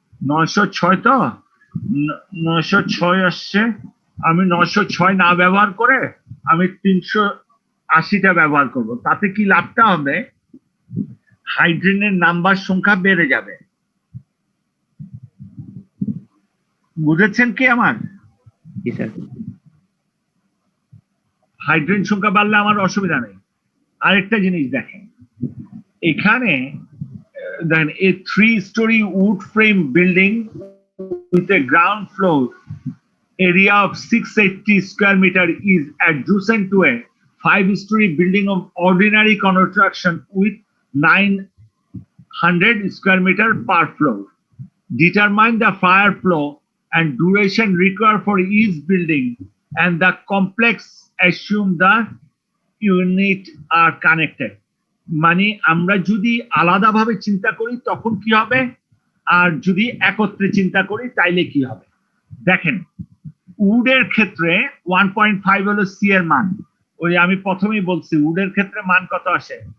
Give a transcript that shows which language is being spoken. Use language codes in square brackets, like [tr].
[bn] 906 তো 906 আসছে, আমি 906 না ব্যবহার করে আমি 380টা ব্যবহার করব। তাতে কি লাভটা হবে, হাইড্রোজেনের নাম্বার সংখ্যা বেড়ে যাবে। বুঝেছেন কি আমার? জি স্যার। হাইড্রোজেন সংখ্যা বাড়লে আমার অসুবিধা নেই। আরেকটা জিনিস দেখেন, এখানে দেখেন [en] a 3-story wood frame building with a ground floor area of 680 square meter is adjacent to a 5-story building of ordinary construction with 900 square meter per floor. Determine the fire flow and duration required for each building and the complex assume the unit are connected. [bn] মানে আমরা যদি আলাদাভাবে চিন্তা করি তখন কি হবে, আর যদি একত্রে চিন্তা করি তাইলে কি হবে। দেখেন উডের ক্ষেত্রে 1.5 হলো সি এর মান, ওই আমি প্রথমেই বলছি উডের ক্ষেত্রে মান কত আসে।